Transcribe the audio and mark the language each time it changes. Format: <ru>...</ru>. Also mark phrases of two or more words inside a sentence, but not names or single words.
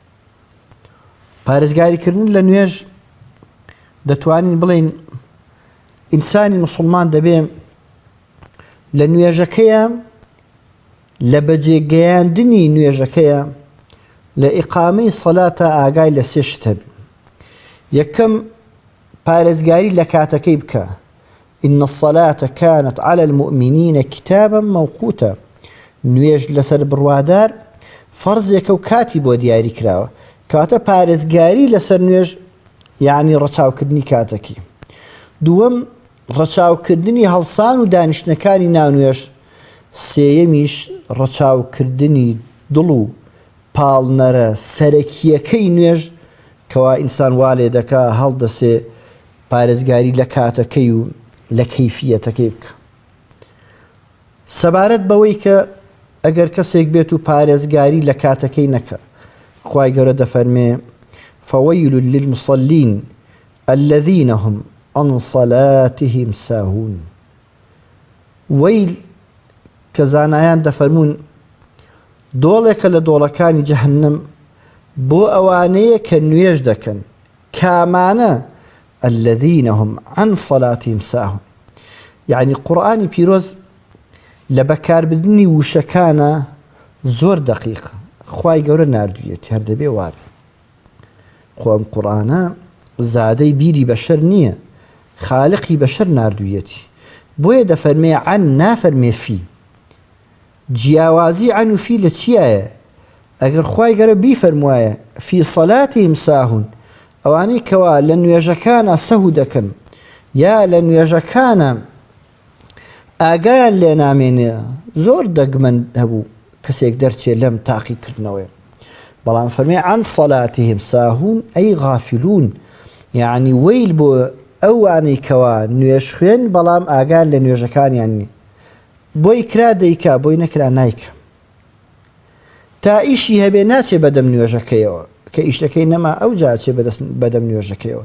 <ckb>پارێزگاریکردن لە نوێژ دەتوانین بڵێن ئینسانی موسڵمان دەبێ لە نوێژەکەیە لە بەجێگەیاندنی نوێژەکەیە لە ئیقامەی سەلاتە ئاگای لە سێ شت هەبێ. یەکەم پارێزگاری لە کاتەکەی بکە</ckb> <ar>إن الصلاة كانت على المؤمنين كتابا موقوتا.</ar> <ckb>نوێژ لەسەر بڕوادار فەرزێکە و کاتی بۆ دیاری کراوە. کاتە پارێزگاری لەسەر نوێژ یعنی ڕەچاوکردنی کاتەکەی. دووەم ڕەچاوکردنی هەڵسان و دانیشتنەکانی ناونوێژ. سێیەمیش ڕەچاوکردنی دڵ و پاڵنەرە سەرەکیەکەی نوێژ کەوا ئینسان وا لێ دەکا هەڵدەسێ پارێزگاری لە کاتەکەی و لە کەیفیەتەکەی بکە. سەبارەت بەوەی کە ئەگەر کەسێک بێت و پارێزگاری لە کاتەکەی نەکە خوای گەورە دەفەرمێ</ckb> <ar>فويل للمصلين الذين هم عن صلاتهم ساهون.</ar> <ckb>ويل کە زانایان دەفەرمون دۆڵێکە لە دۆڵەکانی جەهەنەم بۆ ئەوانەیە کە نوێژ دەکەن کامانە</ckb> <ar>الذين هم عن صلاتهم ساهون.</ar> <ckb>يعني قورئانی پیرۆز لە بەکاربردنی وشەکانە زۆر دەقیق خوای گەورە ناردوویەتی هەر دەبێ وارە. خۆ ئەم قورئانە زادەی بیری بەشەر نییە، خالقی بەشەر ناردوویەتی. بۆیە دەفەرمێ عن نافەرمێ فی. جیاوازی عن و فی لە چیایە؟ ئەگەر خوای گەورە بیفەرموایە</ckb> <ar>فی صلاتهم ساهون</ar> <ckb>ئەوانەی کەوا لە نوێژەکانە سەهو دەکەن یا لە نوێژەکانە ئاگایان لێ نامێنێ زۆر دەگمەن هەبوو کەسێک دەرچێ لەم تاقیکردنەوەی. بەڵام فەرمێ</ckb> <ar>عن صلاتهم ساهون</ar> <ckb>ئەی غافلون، یعنی وەیل بۆ ئەوانەی کەوا نوێژ خوێن بەڵام ئاگان لە نوێژەکانیان نی، بۆی کرا دەیکا بۆی نەکرا نایکە، تا ئیشی هەبێ ناچێ بەدەم نوێژەکەیەوە کە ئیشەکەی نەما ئەو جاچێ بەدەم نوێژەکەیەوە.</ckb>